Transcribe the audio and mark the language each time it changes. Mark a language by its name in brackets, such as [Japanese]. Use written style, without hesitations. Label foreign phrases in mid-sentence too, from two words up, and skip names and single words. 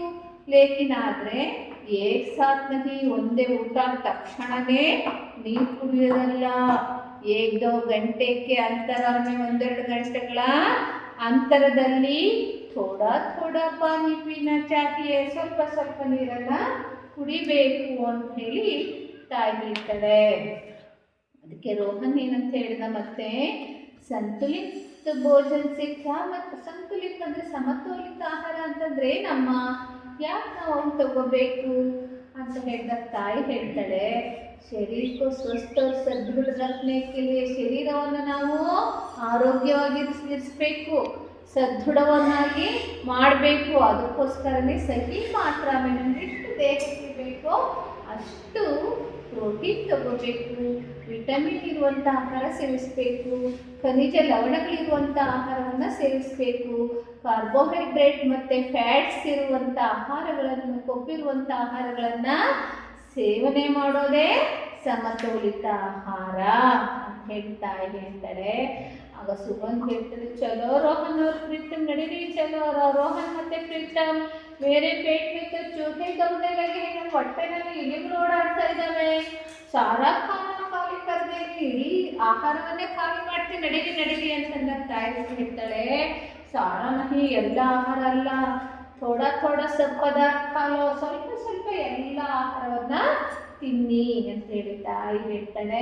[Kannada] ಲೇಕಿನ್ ಆದರೆ [Hindi] एक साथ नहीं, [Kannada] ಒಂದೇ ಊಟ ತಕ್ಷಣವೇ ನೀರು ಕುಡಿಯೋದಲ್ಲ, 1-2 ಗಂಟೆಗೆ [Hindi] अंतराल में [Kannada] 1-2 ಗಂಟೆಗಳ ಅಂತರದಲ್ಲಿ [Hindi] थोड़ा थोड़ा पानी पीना चाहिए, [Kannada] ಸ್ವಲ್ಪ ಸ್ವಲ್ಪ ನೀರನ್ನ ಕುಡಿಬೇಕು ಅಂತ ಹೇಳಿ ತಾಯಿ ಹೇಳ್ತಾಳೆ. ಅದಕ್ಕೆ ರೋಹನ್ ಏನಂತ ಹೇಳಿದ, ಮತ್ತೆ [Hindi] संतुलित भोजन से क्या मतलब, [Kannada] ಸಂತುಲಿತ ಅಂದ್ರೆ ಸಮತೋಲಿತ ಆಹಾರ ಅಂತಂದ್ರೆ ನಮ್ಮ ಯಾಕೆ ನಾವು ಅವ್ನು ತಗೋಬೇಕು ಅಂತ ಹೇಳಿದಾಗ ತಾಯಿ ಹೇಳ್ತಾಳೆ, ಶರೀರಕ್ಕೂ [Hindi] स्वस्थ सदृढ़ रखने के लिए [Kannada] ಶರೀರವನ್ನು ನಾವು ಆರೋಗ್ಯವಾಗಿರಿಸಬೇಕು, ಸದೃಢವನ್ನಾಗಿ ಮಾಡಬೇಕು. ಅದಕ್ಕೋಸ್ಕರನೇ ಸಹಿ ಮಾತ್ರ ಎಷ್ಟು ದೇಹಕ್ಕೆ ಬೇಕೋ ಅಷ್ಟು ಪ್ರೋಟೀನ್ ತಗೋಬೇಕು, ವಿಟಮಿನ್ ಇರುವಂಥ ಆಹಾರ ಸೇವಿಸಬೇಕು, ಖನಿಜ ಲವಣಗಳಿರುವಂಥ ಆಹಾರವನ್ನು ಸೇವಿಸಬೇಕು, ಕಾರ್ಬೋಹೈಡ್ರೇಟ್ ಮತ್ತು ಫ್ಯಾಟ್ಸ್ ಇರುವಂಥ ಆಹಾರಗಳನ್ನು, ಕೊಬ್ಬಿರುವಂಥ ಆಹಾರಗಳನ್ನು ಸೇವನೆ ಮಾಡೋದೇ ಸಮತೋಲಿತ ಆಹಾರ ಅಂತ ಹೇಳ್ತಾಳೆ. ಆಗ ಸುಗಂಧ್ ಹೇಳ್ತಾರೆ, [Hindi] चलो रोहन और प्रीतम [Kannada] ನಡೀರಿ, ಚಲೋ ರೋಹನ್ ಮತ್ತೆ ಪ್ರೀತಮ್ ಬೇರೆ [Hindi] पेट में तो चूहे दौड़ने लगे हैं, [Kannada] ನಮ್ಮ ಹೊಟ್ಟೆನಲ್ಲಿ ಇಲಿಗಳು ಓಡಾಡ್ತಾ ಇದ್ದಾವೆ, [Hindi] सारा खाना खाली कर देंगे, [Kannada] ಇಡೀ ಆಹಾರವನ್ನೇ ಖಾಲಿ ಮಾಡ್ತೀನಿ, ನಡೀರಿ ಅಂತಂದ ತಾಯಿ ಹೇಳ್ತಾಳೆ. [Hindi] सारा नहीं, [Kannada] ಎಲ್ಲ ಆಹಾರ ಅಲ್ಲ, [Hindi] थोड़ा थोड़ा सब पदार्थ खा लो, [Kannada] ಸ್ವಲ್ಪ ಎಲ್ಲ ಆಹಾರವನ್ನ ತಿನ್ನಿ ಅಂತ ಹೇಳಿ ತಾಯಿ ಹೇಳ್ತಾಳೆ.